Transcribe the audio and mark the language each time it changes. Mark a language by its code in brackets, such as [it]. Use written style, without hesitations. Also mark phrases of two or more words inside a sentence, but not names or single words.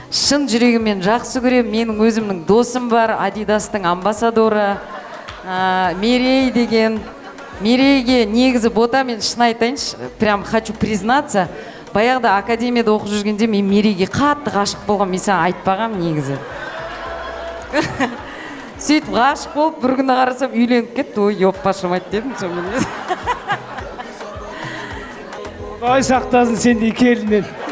[kk] шын жүрегіммен жақсы көремін. Менің өзімнің досым бар, Адидастың амбассадоры, Мерей деген. Мерейге негізі бота, мен шын айтайыншы, [ru] прям хочу признаться, [kk] баяғыда академияда оқып жүргенде мен Мерейге қатты ғашық болған, мен саған айтпағам негізі. Сөйтіп ғашық болып, бір күні қарасам үйленіп кетті, ой, еппашымайды дедім сонымен. Ай сақтасын сендей келінен.